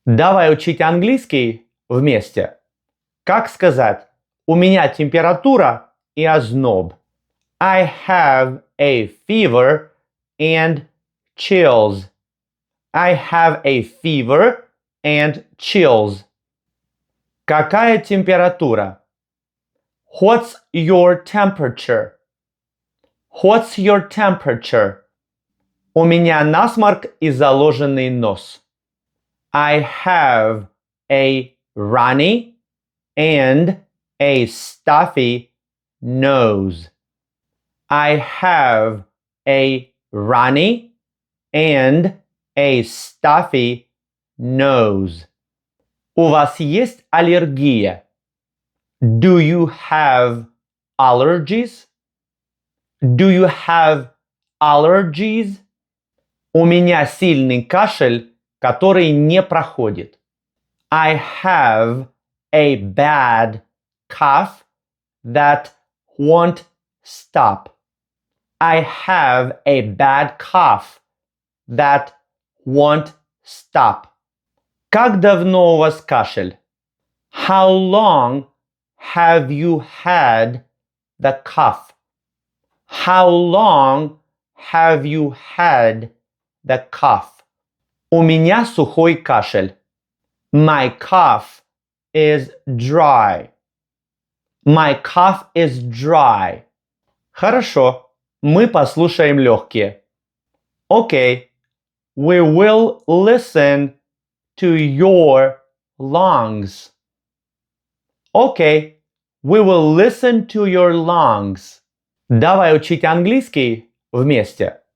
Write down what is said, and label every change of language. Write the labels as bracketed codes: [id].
[ru] Давай учить английский вместе. Как сказать «У меня температура и озноб»? [en] I have a fever and chills. I have a fever and chills. [ru] Какая температура? [en] What's your temperature? What's your temperature? [ru] У меня насморк и заложенный нос. [en] I have a runny and a stuffy nose. I have a runny and a stuffy nose. [ru] У вас есть аллергия? [en] Do you have allergies? Do you have allergies? [ru] У меня сильный кашель, который не проходит. [en] I have a bad cough that won't stop. I have a bad cough that won't stop. [ru] Как давно у вас кашель? [en] How long have you had the cough? How long have you had the cough? [ru] У меня сухой кашель. [en] My cough is dry. My cough is dry. [ru] Хорошо, мы послушаем легкие. [en] Okay, we will listen to your lungs. Okay, we will listen to your lungs. [ru] Давай учить английский вместе.